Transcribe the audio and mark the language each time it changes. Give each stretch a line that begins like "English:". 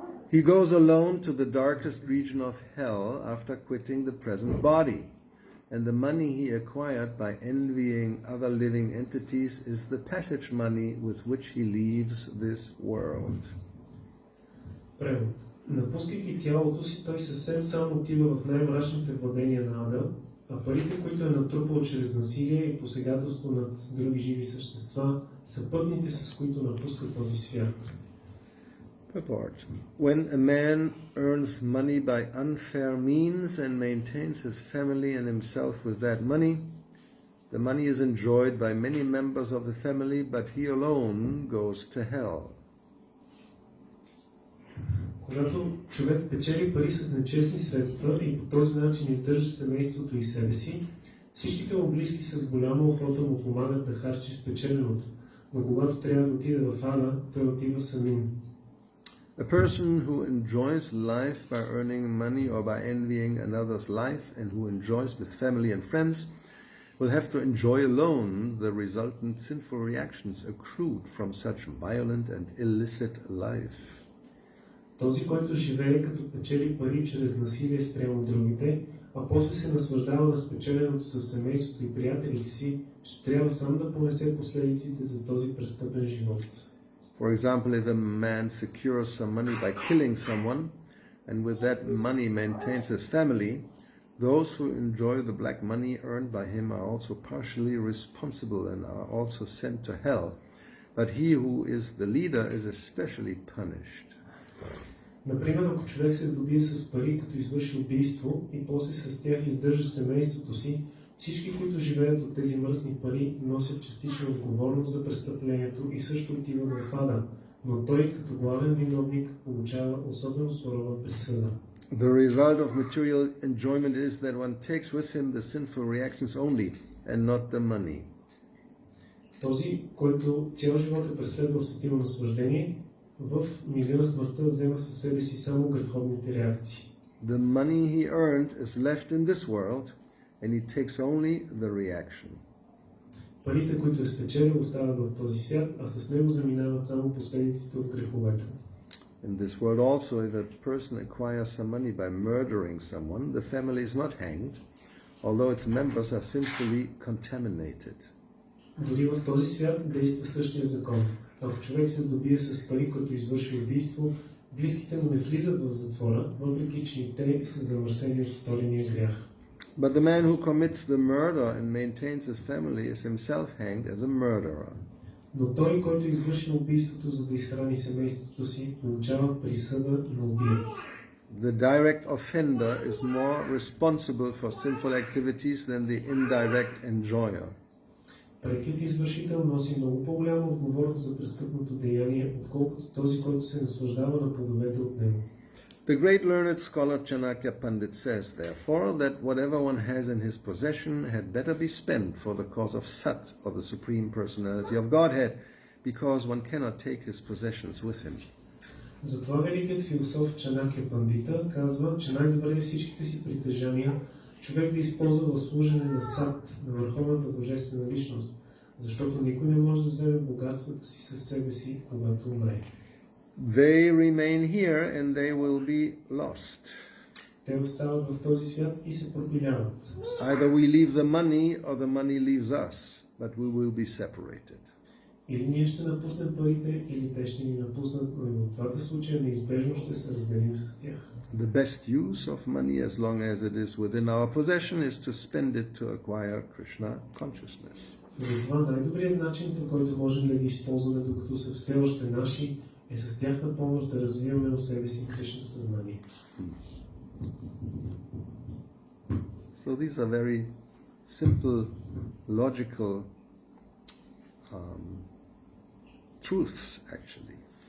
English: He goes alone to the darkest region of hell after quitting the present body, and the money he acquired by envying other living entities is the passage money with which he leaves this world.
Bulgarian: Превод. Напускайки тялото си, той съвсем сам отива в най-мрачните владения на ада, а парите, които е натрупал чрез насилие и посегателство над други живи същества, са пътните, с които напуска този свят.
English: Purport. When a man earns money by unfair means and maintains his family and himself with that money, the money is enjoyed by many members of the family, but he alone goes to hell.
Bulgarian: Когато човек печели пари с нечестни средства и по този начин издържа семейството и себе си, всичките му близки с голяма охота му помагат да харчи спечеленото, но когато трябва да отиде в ада, той отива самим.
English: A person who enjoys life by earning money or by envying another's life and who enjoys with family and friends will have to enjoy alone the resultant sinful reactions accrued from such violent and illicit life.
Bulgarian: Този, който живее като печели пари чрез насилие спрямо другите, а после се наслаждава на спечеленото със семейството и приятелите си, ще трябва сам да понесе последиците за този престъпен живот.
English: For example, if a man secures some money by killing someone and with that money maintains his family, those who enjoy the black money earned by him are also partially responsible and are also sent to hell. But he who is the leader is especially punished.
Bulgarian: Например, ако човек се здобие с пари, като извърши убийство и после с тях издържа семейството си, всички, които живеят от тези мръсни пари, носят частична отговорност за престъплението и също отиват в ада, но той, като главен виновник, получава особено сурова присъда.
English: The result of material enjoyment is that one takes with him the sinful reactions only and not the money.
Bulgarian: Този, който цял живот е преследвал сетиво наслаждение, в мига на смъртта взема със себе си само греховните реакции.
English: The money he earned is left in this world and he takes only the reaction.
Bulgarian: Парите, които е спечелил, остават в този свят, а с него заминават само последиците от греховете.
English: In this world also, if a person acquires some money by murdering someone, the family is not hanged, although its members are sinfully contaminated.
Bulgarian: Дори в този свят действа същия закон. Ако човек се здобие с пари, като извърши убийство, близките му не влизат в затвора, въпреки че и те са замърсени от сторения грях.
English: But the man who commits the murder and maintains his family is himself hanged as a murderer.
Bulgarian: Но той, който извърши убийството, за да изхрани семейството си, получава присъда на убиец.
English: The direct offender is more responsible for sinful activities than the indirect enjoyer.
Bulgarian: Прекият извършител носи много по-голяма отговорност за престъпното деяние, отколкото този, който се наслаждава на плодовете от него.
English: The great learned scholar Chanakya Pandit says, therefore, that whatever one has in his possession had better be spent for the cause of Sat, or the Supreme Personality of Godhead, because one cannot take his possessions with him.
Bulgarian: Затова великият философ Чанакя Пандита казва, че най-добре е всичките си притежания човек да използва в служене на Сат, на върховната божествена личност, защото никой не може да вземе богатствата си със себе си, когато умре.
English: They remain here and they will be lost.
Bulgarian: Те остават в този свят и се пропиляват.
English: Either we leave the money or the money leaves us, but we will be separated.
Bulgarian: Или ние ще напуснем парите, или те ще ни напуснат, но и в двата случая неизбежно ще се разделим с тях.
English: The best use of money, as long as it is within our possession, is to spend it to acquire Kṛṣṇa consciousness.
Bulgarian: Затова най-добрият начин, по който можем да ги използваме, докато са все още наши, е с тяхна помощ да развиваме в себе си Кришна съзнание.
English: So these are very simple, logical truths, actually.